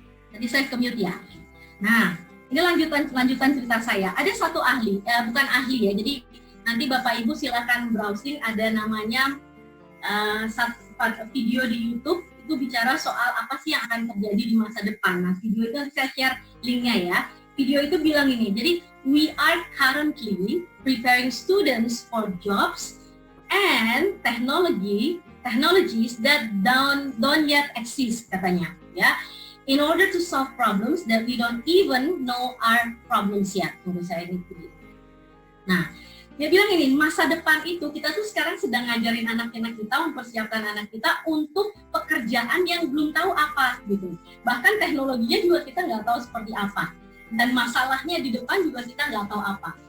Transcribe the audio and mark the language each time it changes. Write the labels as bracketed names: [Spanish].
[Indonesian] Tadi saya ke-mute ya. Nah, ini lanjutan cerita saya. Ada satu ahli, bukan ahli ya. Jadi nanti Bapak Ibu silakan browsing, ada namanya satu video di YouTube itu bicara soal apa sih yang akan terjadi di masa depan. Nah, video itu saya share linknya ya. Video itu bilang ini, jadi [English] we are currently preparing students for jobs and technologies that don't yet exist, [Indonesian] katanya ya. [English] In order to solve problems that we don't even know are problems yet. [Indonesian] Menurut saya ini. Nah, dia bilang ini, masa depan itu kita tuh sekarang sedang ngajarin anak-anak kita, mempersiapkan anak kita untuk pekerjaan yang belum tahu apa gitu. Bahkan teknologinya juga kita nggak tahu seperti apa. Dan masalahnya di depan juga kita nggak tahu apa.